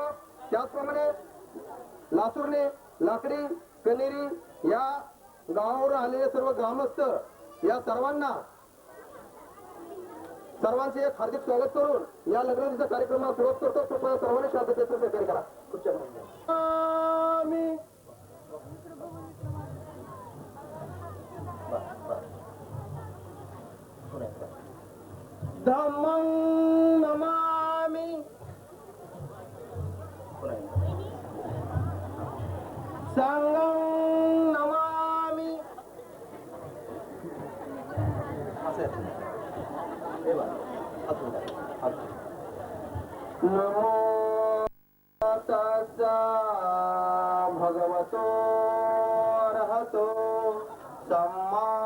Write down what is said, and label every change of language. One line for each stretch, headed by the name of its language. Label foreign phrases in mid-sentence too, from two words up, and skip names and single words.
Marathi: त्याचप्रमाणे लासूरने लाकडी कनेरी या गावावर आलेले सर्व ग्रामस्थ या सर्वांचे एक हार्दिक स्वागत करून या लग्नाचा कार्यक्रमाला सुरुवात करतो। कृपया सर्वांनी शांततेचे सहकार्य करा।
Pali: धम्मं नमामि संघं नमामि नमो तस्सा भगवतो अरहतो सम्मा